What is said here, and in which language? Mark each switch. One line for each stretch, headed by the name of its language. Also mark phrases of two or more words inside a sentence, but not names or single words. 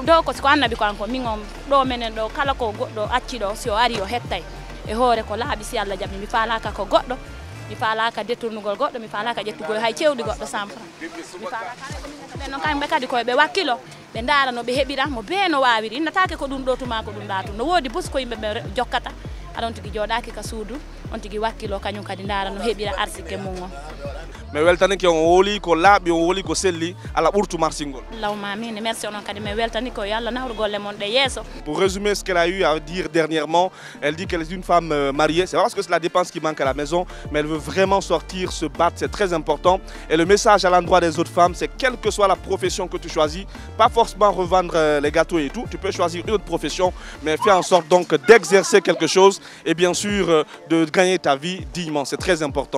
Fula: ko siko annaɓi ko ankon min on ɗo menen ɗo kala ko goɗɗo acci ɗo si o ari o hettay e hoore ko laaɓi si Allah jaɓi mi falaka ko goɗɗo mi falaka détournugol goɗɗo mi falaka ƴettugol hay cewɗi goɗɗo 100 francs mi falaka ɓe noon kamɓe kadi koye ɓe wakkilo ɓe ndaara no ɓe heɓira mo bee no waawiri innatake ko ɗum ɗo tuma ko ɗum ɗa tum no woodi bus ko yimɓe ɓe jokkata aɗon tigi jooɗaki ka suudu on tigi wakkilo kañum kadi ndaara no heɓira arsike mum on mais weltanike on woli ko laaɓi on woli ko selli ala ɓurtu marsingol.
Arabic: اللهم آمين,
Fula: merci onon kadi mais weltani ko yalla nawru golle mon ɗe yeeso.
French: Pour résumer ce qu'elle a eu à dire dernièrement, elle dit qu'elle est une femme mariée. C'est pas parce que c'est la dépense qui manque à la maison, mais elle veut vraiment sortir, se battre, c'est très important. Et le message à l'endroit des autres femmes, c'est quelle que soit la profession que tu choisis, pas forcément revendre les gâteaux et tout, tu peux choisir une autre profession, mais fais en sorte donc d'exercer quelque chose et bien sûr de gagner ta vie dignement, c'est très important.